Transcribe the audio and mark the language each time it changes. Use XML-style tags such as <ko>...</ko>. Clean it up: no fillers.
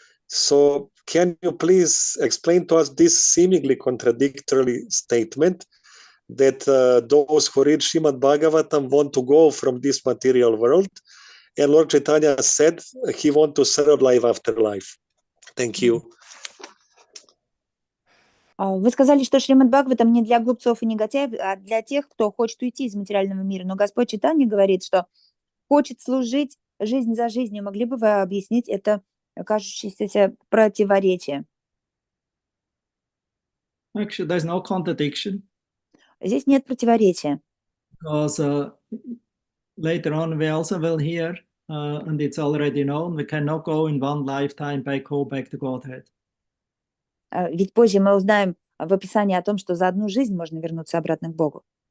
<en>So can you please explain to us this seemingly contradictory statement that those who read Srimad Bhagavatam want to go from this material world, and Lord Chaitanya said he wants to serve life after life. Thank you.</en> <ru>Вы сказали, что Шримад Бхагаватам не для глупцов и негодяев, а для тех, кто хочет уйти из материального мира. Но Господь Чайтанья говорит, что хочет служить жизнь за жизнью. Могли бы вы объяснить это кажущееся противоречие?</ru> <en>Actually, there's no contradiction.</en> <ru>Здесь нет противоречия.</ru> <en>Because later on we also will hear, and it's already known, we cannot go in one lifetime back to Godhead.</en> <ru>Ведь позже мы узнаем в описании о том, что за одну жизнь можно вернуться обратно к Богу.</ru>